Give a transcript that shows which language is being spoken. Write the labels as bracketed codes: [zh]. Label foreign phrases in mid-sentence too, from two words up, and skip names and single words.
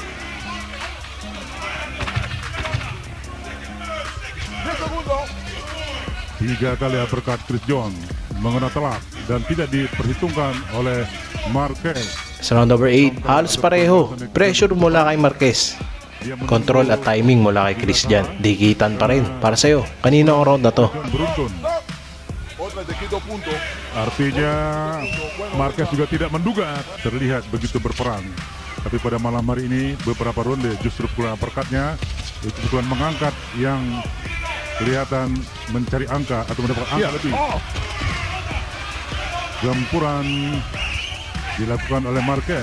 [es] 10 segundos. [id] 3 kali uppercut Chris John mengena telak dan tidak diperhitungkan oleh Marquez. [tl] Sa [en] round number 8, [tl] halos pareho. Pressure mula kay Marquez. Control at timing mula kay Christian. Dikitan pa rin. Para sa'yo, kanino ang round na to? [id] Beruntun. [es] Otra te quito punto. [id] Artinya Marquez juga tidak menduga terlihat begitu berperang. Tapi pada malam hari ini beberapa ronde justru pukulan uppercutnya itu pukulan mengangkat yang kelihatan mencari angka atau mendapatkan angka lebih. Gempuran dilakukan oleh Marquez.